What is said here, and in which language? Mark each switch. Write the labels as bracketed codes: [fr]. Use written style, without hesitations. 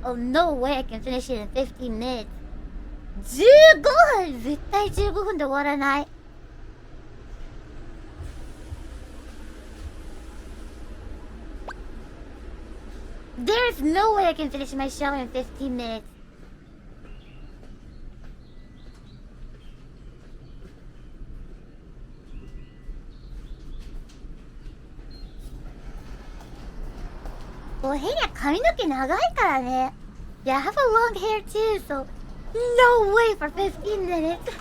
[en] Oh, no way I can finish it in 15 minutes. [ja] 15分絶対15分で終わらない。 [en] There's no way I can finish my shower in 15 minutes. [ja] Well, Henya 髪の毛長いからね。 [en] Yeah, I have a long hair too, so no way for 15 minutes.